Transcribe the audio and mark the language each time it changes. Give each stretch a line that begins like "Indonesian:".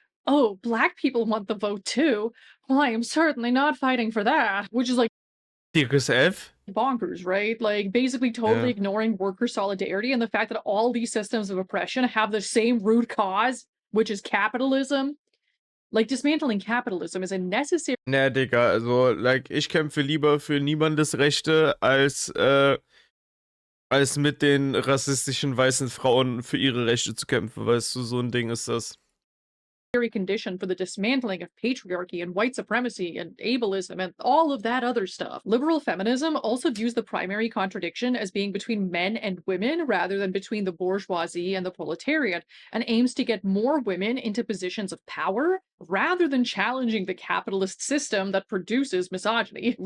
English: Oh, black people want the vote too. Well, I am certainly not fighting for that. Which is like
German: Dickes F.
English: bonkers, right? Like basically totally ignoring worker solidarity and the fact that all these systems of oppression have the same root cause, which is capitalism. Like dismantling capitalism is a necessary
German: Na, Digga, also, like, ich kämpfe lieber für niemandes Rechte, als mit den rassistischen weißen Frauen für ihre Rechte zu kämpfen, weißt du, so ein Ding ist das.
English: condition for the dismantling of patriarchy and white supremacy and ableism and all of that other stuff. Liberal feminism also views the primary contradiction as being between men and women rather than between the bourgeoisie and the proletariat, and aims to get more women into positions of power rather than challenging the capitalist system that produces misogyny.